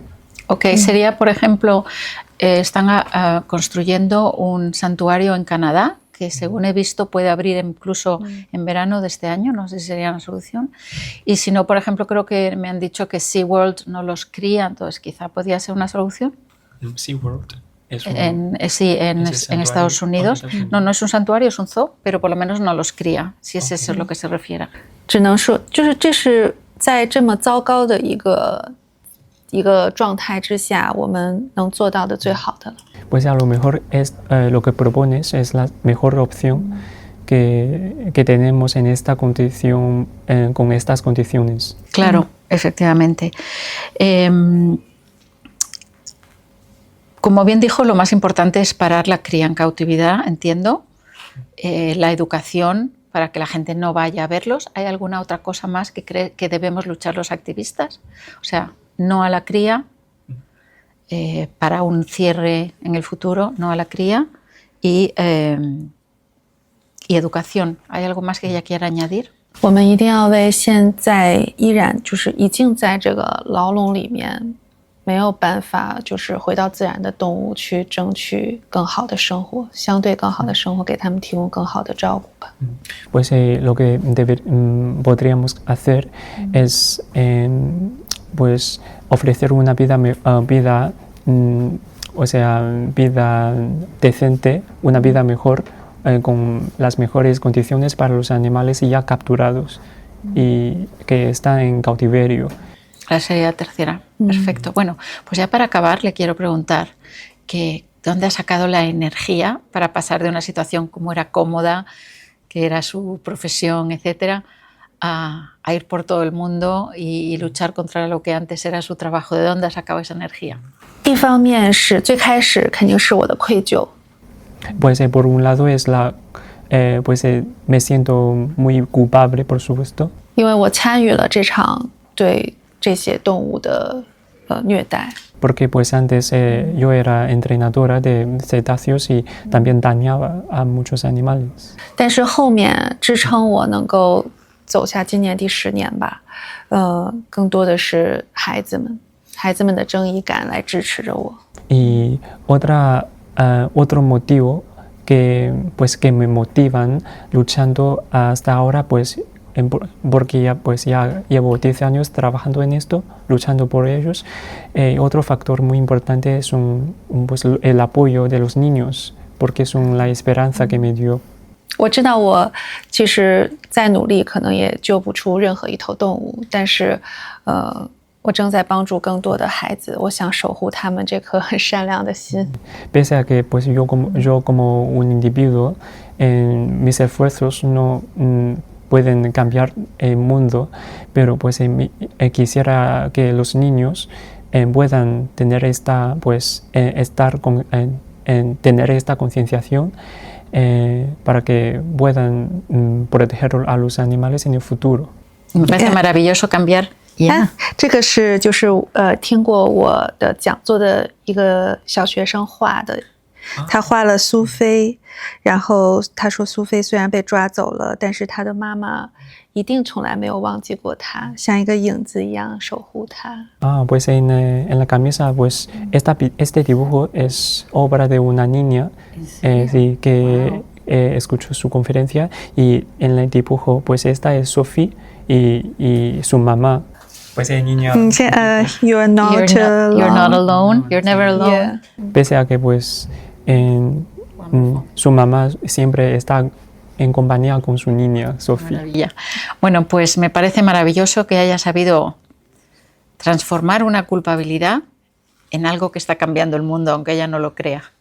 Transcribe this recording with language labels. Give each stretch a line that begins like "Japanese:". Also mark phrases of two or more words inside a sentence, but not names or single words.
Spanish: Ok, sería, por ejemplo, están construyendo un santuario en Canadá, que según he visto puede abrir incluso en verano de este año, no sé si sería una solución. Y si no, por ejemplo, creo que me han dicho que SeaWorld no los cría, entonces quizá podría ser una solución. SeaWorld es en Estados Unidos. No es un santuario, es un zoo, pero por lo menos no los cría, si es eso a lo que se refiere.
Chinese: 只能说，就是这是在这么糟糕的一个状态之下，我们能做到的最好的了。
Spanish: Pues a lo mejor lo que propones es la mejor opción que tenemos en esta condición, con estas condiciones. Claro, efectivamente. Como bien dijo, lo más importante es parar la cría en cautividad, entiendo. La educación para que la gente no vaya a verlos. ¿Hay alguna otra cosa más que cree que debemos luchar los activistas? O sea, no a la cría, para un cierre en el futuro, no a la cría, y educación. ¿Hay algo más que ella quiera añadir?
Chinese: 我们一定要为现在依然就是已经在这个牢笼里面没有办法就是回到自然的动物去争取更好的生活，相对更好的生活，给他们提供更好的照顾吧。
Spanish: Pues lo que podríamos hacer es pues ofrecer una vida decente, una vida mejor, con las mejores condiciones para los animales ya capturados y que están en cautiverio. La sería tercera. Perfecto. Bueno, pues ya para acabar le quiero preguntar que ¿dónde ha sacado la energía para pasar de una situación como era cómoda, que era su profesión, etcétera, a ir por todo el mundo y luchar contra lo que antes era su trabajo? ¿De dónde ha sacado esa energía?
Chinese: 一方面是最开始肯定是我的愧疚。
Spanish: Pues por un lado es me siento muy culpable, por supuesto.
Chinese: 因为我参与了这场对这些动物的虐待。
Spanish: Porque pues antes yo era entrenadora de cetáceos y también dañaba a muchos animales.
Chinese: 但是后面支撑我能够走下今年第10年吧，更多的是孩子们的正义感来支持着我。
Spanish: Y otro motivo que me motivan luchando hasta ahora, pues porque ya llevo 10 años trabajando en esto, luchando por ellos. Otro factor muy importante es el apoyo de los niños, porque son la esperanza que me dio.
Chinese: 我知道我其实再努力可能也救不出任何一头动物，但是我正在帮助更多的孩子，我想守护他们这颗很善良的心。
Spanish: Pese a que pues yo como un individuo, mis esfuerzos no pueden cambiar el mundo, pero pues quisiera que los niños puedan tener tener esta concienciación para que puedan proteger a los animales en el futuro. Me parece maravilloso cambiar.
Chinese: 这个是就是听过我的讲座的一个小学生画的，他画了苏菲，然后他说苏菲虽然被抓走了，但是他的妈妈一定从来没有忘记过他，像一个影子一样守护他。
Spanish: Pues en la camisa este dibujo es obra de una niña que escucho su conferencia y en el dibujo, pues esta es Sophie y su mamá. Pues el niño.
English: You're not alone. You're never alone. Yeah.
Spanish: Pese a que pues su mamá siempre está en compañía con su niña, Sophie. Maravilla. Bueno, pues me parece maravilloso que haya sabido transformar una culpabilidad en algo que está cambiando el mundo, aunque ella no lo crea.